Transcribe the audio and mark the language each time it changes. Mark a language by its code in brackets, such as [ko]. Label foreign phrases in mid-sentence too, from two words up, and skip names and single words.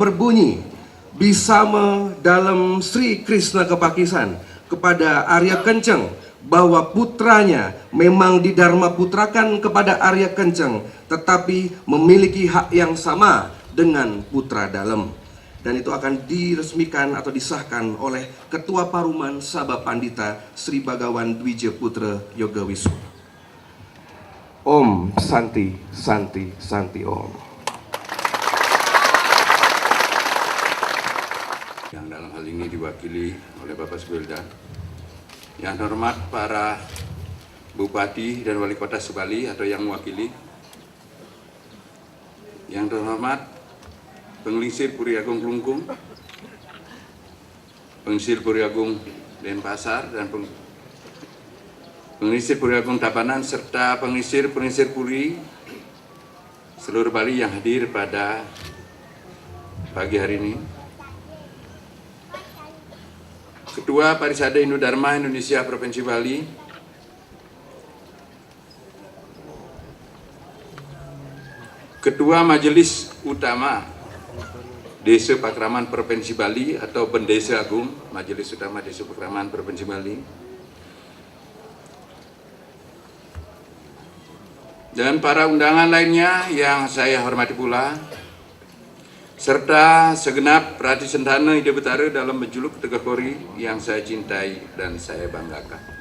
[id] berbunyi Bisama dalam Sri Krishna Kepakisan kepada Arya Kenceng bahwa putranya memang didharma putrakan kepada Arya Kenceng tetapi memiliki hak yang sama dengan putra dalam, dan itu akan diresmikan atau disahkan oleh Ketua Paruman Sabha Pandita Sri Bagawan Dwija Putra Yoga Wisnu. [sa] Om Santi Santi Santi Om. [id] Yang dalam hal ini diwakili oleh Bapak Subelda. Yang hormat para Bupati dan Wali Kota Subali atau yang mewakili. Yang terhormat Penglingsir Puri Agung Klungkung, Penglingsir Puri Agung Denpasar dan Penglingsir Puri Agung Tabanan serta Penglingsir Puri seluruh Bali yang hadir pada pagi hari ini. Ketua Parisada Hindu Dharma Indonesia Provinsi Bali, Ketua Majelis Utama Desa Pakraman Provinsi Bali atau Bendesa Agung Majelis Utama Desa Pakraman Provinsi Bali, dan para undangan lainnya yang saya hormati pula, serta segenap Prati Sentana Ide Betara dalam menjuluk Tegak Kori yang saya cintai dan saya banggakan.